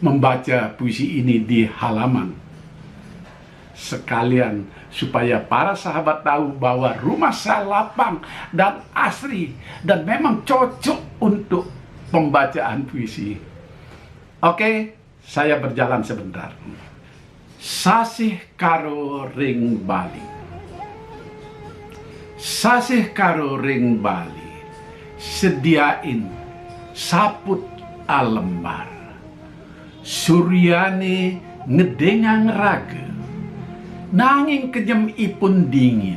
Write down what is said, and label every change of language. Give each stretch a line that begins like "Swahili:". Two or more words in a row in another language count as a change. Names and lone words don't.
Indonesian: membaca puisi ini di halaman. Sekalian supaya para sahabat tahu bahwa rumah saya lapang dan asri dan memang cocok untuk pembacaan puisi. Oke, saya berjalan sebentar.
Balinese: Sasih karo ring Bali. Sasih karo ring Bali, sediain saput alembar. Suryane ngedengang raga, nanging kejem ipun dingin.